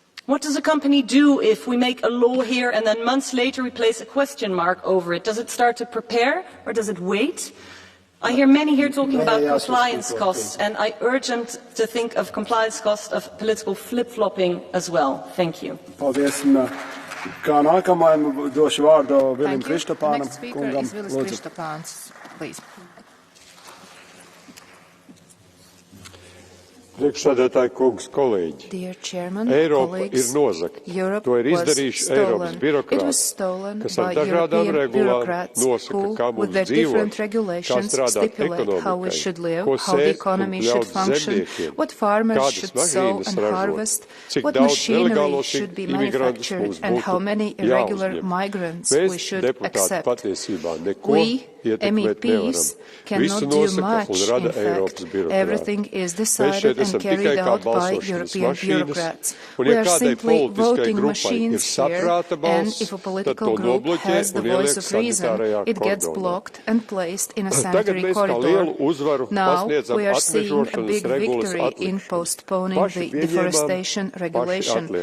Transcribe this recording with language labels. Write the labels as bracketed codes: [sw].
[en] What does a company do if we make a law here and then months later we place a question mark over it? Does it start to prepare or does it wait? I hear many here talking about compliance costs, and I urge them to think of compliance costs of political flip-flopping as well. Thank you. [lv] Paldies. Kā nākamajam došu vārdu Vilim Kristapānam. [en] Next speaker is Vilis Kristapāns, please. [lv] Priekšsēdētāji kungs, kolēģi, Eiropa ir nozagta. To ir izdarījuši Eiropas birokrāti, kas ar dažādām regulām nosaka, kā mums dzīvot, kā strādāt ekonomikai, ko sēt un ļaut zemniekiem, kādas mašīnas ražot, cik daudz nelegālos imigrantus mums būtu jāuzņem. Mēs, deputāti, patiesībā neko ietekmēt nevaram. Visu nosaka un rada Eiropas birokrāti. [en] And carried out by European bureaucrats. We are simply voting machines here, and if a political group has the voice of reason, it gets blocked and placed in a sanitary corridor. Now we are seeing a big victory in postponing the deforestation regulation.